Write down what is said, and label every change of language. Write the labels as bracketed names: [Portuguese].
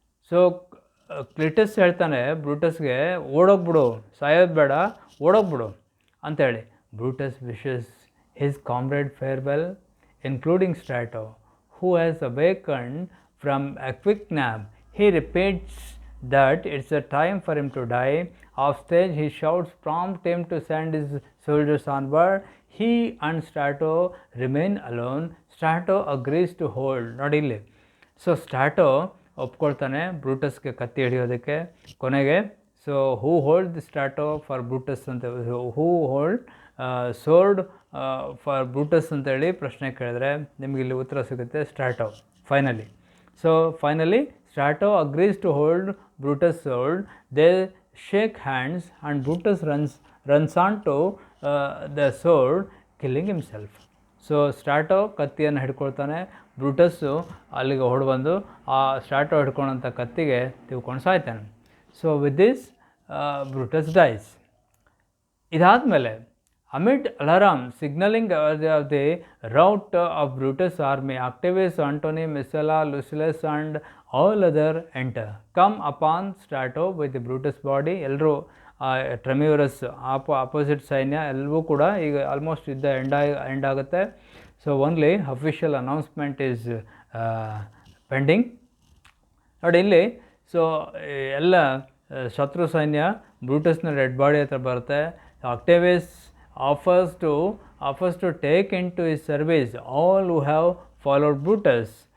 [Kannada] So ಕ್ಲಿಟಸ್ ಹೇಳ್ತಾನೆ ಬ್ರೂಟಸ್ಗೆ, ಓಡೋಗ್ಬಿಡು, ಸಾಯೋದು ಬೇಡ, ಓಡೋಗ್ಬಿಡು ಅಂತೇಳಿ. [English] Brutus wishes his comrade farewell, including Strato, who has awakened from a quick nap. He repeats that it's a time for him to die. Off stage, his shouts prompt him to send his soldiers onward. He and Strato remain alone. Strato agrees to hold. [Kannada] ನೋಡಿ ಇಲ್ಲಿ, so ಸ್ಟ್ರಾಟೋ ಒಪ್ಕೊಳ್ತಾನೆ ಬ್ರೂಟಸ್ಗೆ ಕತ್ತಿ ಹಿಡಿಯೋದಕ್ಕೆ. ಕೊನೆಗೆ so [English] who hold the Strato for Brutus [Kannada] ಅಂತ, [English] who hold sword for Brutus [Kannada] ಅಂತೇಳಿ ಪ್ರಶ್ನೆ ಕೇಳಿದ್ರೆ ನಿಮಗಿಲ್ಲಿ ಉತ್ತರ ಸಿಗುತ್ತೆ ಸ್ಟ್ರಾಟೋ. Finally [English] Strato agrees to hold Brutus' sword. They shake hands and Brutus runs onto the sword, killing himself. [Kannada] So ಸ್ಟ್ರಾಟೋ ಕತ್ತಿಯನ್ನು ಹಿಡ್ಕೊಳ್ತಾನೆ, ಬ್ರೂಟಸ್ಸು ಅಲ್ಲಿಗೆ ಹೊಡೆಬಂದು ಆ ಸ್ಟ್ರಾಟೋ ಹಿಡ್ಕೊಂಡಂಥ ಕತ್ತಿಗೆ ತಿಳ್ಕೊಂಡು ಸಾಯ್ತಾನೆ. [English] So with this Brutus dies. ಇದಾದಮೇಲೆ amid alarm signaling the rout of Brutus' army, Octavius, Antony, Messala, Lucullus and all other enter, come upon Strato with the Brutus' body. [Kannada] ಎಲ್ಲರೂ ಟ್ರೆಮ್ಯೂರಸ್ opposite ಸೈನ್ಯ ಎಲ್ಲವೂ ಕೂಡ ಈಗ ಆಲ್ಮೋಸ್ಟ್ ಯುದ್ಧ ಎಂಡ್ ಆಗುತ್ತೆ. [English] So only official announcement is pending. [Kannada] ನೋಡಿ ಇಲ್ಲಿ, so ಎಲ್ಲ ಶತ್ರು ಸೈನ್ಯ ಬ್ರೂಟಸ್ನ ಡೆಡ್ ಬಾಡಿ ಹತ್ರ ಬರುತ್ತೆ. [English] Octavius offers to take into his service all who have followed Brutus.